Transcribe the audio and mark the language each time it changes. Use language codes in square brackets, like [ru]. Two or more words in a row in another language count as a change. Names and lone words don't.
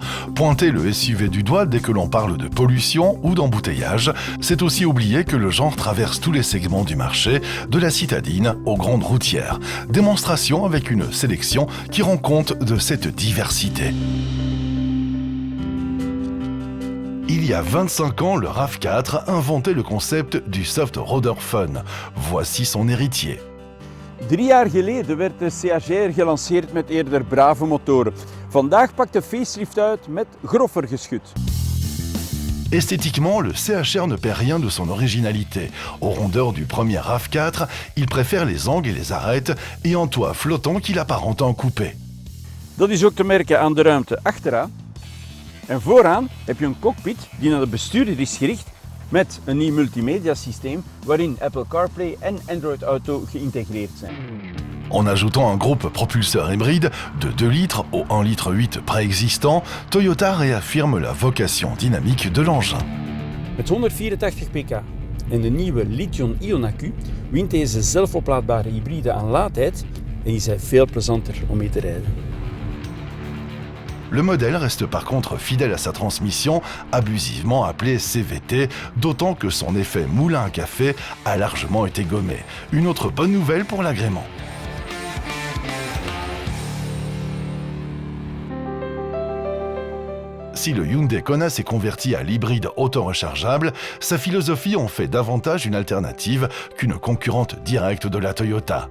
[fr] Pointer le SUV du doigt dès que l'on parle de pollution ou d'embouteillage, c'est aussi oublier que le genre traverse tous les segments du marché, de la citadine aux grandes routières. Démonstration avec une sélection qui rend compte de cette diversité. Il y a 25 ans, le RAV4 inventait le concept du [en] soft roader fun. [fr] Voici son héritier. [nl] 3 jaar geleden werd de CHR gelanceerd met eerder brave motoren. Vandaag pakt de facelift uit met groffer geschut. [fr] Esthétiquement, le CHR ne perd rien de son originalité. Aux rondeurs du premier RAV4, il préfère les angles et les arêtes et un toit flottant qu'il apparente en coupé. [nl] Dat is ook te merken aan de ruimte achteraan. En vooraan heb je een cockpit die naar de bestuurder is gericht met een nieuw multimedia systeem waarin Apple CarPlay en Android Auto geïntegreerd zijn. [fr] En ajoutant un groupe propulseur hybride de 2 litres au 1,8 litre préexistant, Toyota réaffirme la vocation dynamique de l'engin. [nl] Met 184 pk en de nieuwe lithium-ion accu wint deze zelfoplaadbare hybride aan laadtijd en is hij veel plezanter om mee te rijden. [fr] Le modèle reste par contre fidèle à sa transmission, abusivement appelée CVT, d'autant que son effet moulin à café a largement été gommé. Une autre bonne nouvelle pour l'agrément. Si le Hyundai Kona s'est converti à l'hybride auto-rechargeable, sa philosophie en fait davantage une alternative qu'une concurrente directe de la Toyota.